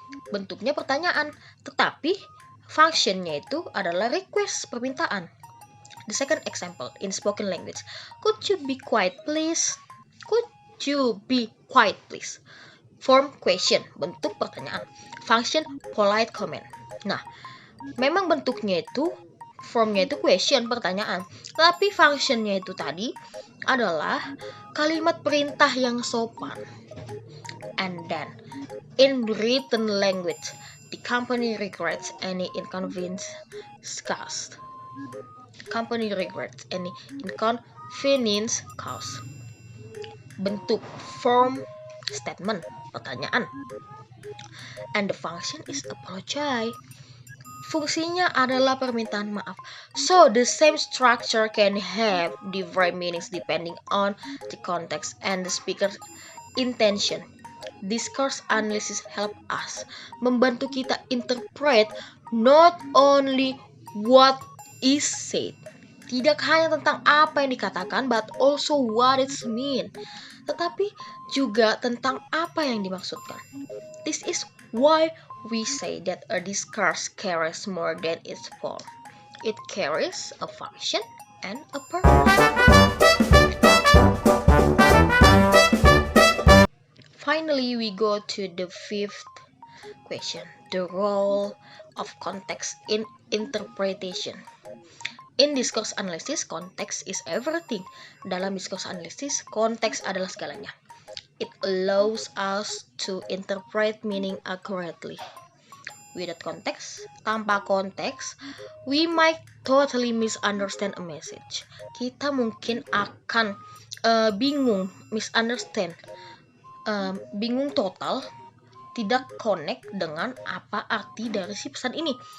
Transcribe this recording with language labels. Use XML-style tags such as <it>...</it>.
<id>Bentuknya pertanyaan, tetapi functionnya itu adalah request, permintaan.</id> <en>The second example in spoken language. Could you be quiet, please? Could you be quiet, please? Form question,</en> <id>bentuk pertanyaan.</id> <en>Function polite comment.</en> <id>Nah, memang bentuknya itu, formnya itu question, pertanyaan. Tapi functionnya itu tadi adalah kalimat perintah yang sopan.</id> <en>And then, in written language, the company regrets any inconvenience caused. Company regrets any inconvenience caused.</en> <id>Bentuk</id> <en>form statement,</en> <id>pertanyaan.</id> <en>And the function is apologize.</en> <id>Fungsinya adalah permintaan maaf.</id> <en>So the same structure can have different meanings depending on the context and the speaker's intention. Discourse analysis help us,</en> <id>membantu kita</id> <en>interpret not only what is said,</en> <id>tidak hanya tentang apa yang dikatakan,</id> <en>but also what it's mean,</en> <id>tetapi juga tentang apa yang dimaksudkan.</id> <en>This is why we say that a discourse carries more than its form. It carries a function and a purpose. Finally, we go to the fifth question, the role of context in interpretation. In discourse analysis, context is everything.</en> <id>Dalam discourse analysis, konteks adalah segalanya.</id> <en>It allows us to interpret meaning accurately. Without context,</en> <id>tanpa konteks,</id> <en>we might totally misunderstand a message.</en> <id>Kita mungkin akan bingung, misunderstand, bingung total, tidak connect dengan apa arti dari si pesan ini.</id>